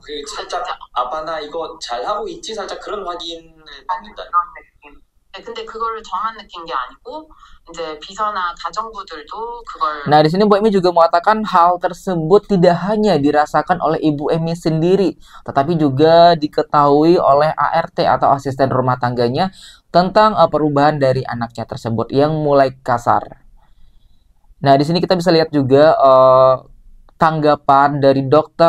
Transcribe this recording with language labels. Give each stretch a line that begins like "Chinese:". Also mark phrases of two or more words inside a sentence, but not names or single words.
Korean: 살짝 아빠나 이거 잘 하고 있지 살짝 그런 확인을 받는다. 근데 그거를 저만 느낀 게 아니고 이제 비서나 가정부들도 그걸.
Indonesian: Nah, di sini Bu Emi juga mengatakan hal tersebut tidak hanya dirasakan oleh Ibu Emi sendiri, tetapi juga diketahui oleh ART atau asisten rumah tangganya tentang perubahan dari anaknya tersebut yang mulai kasar. Nah, di sini kita bisa lihat juga tanggapan dari Dr.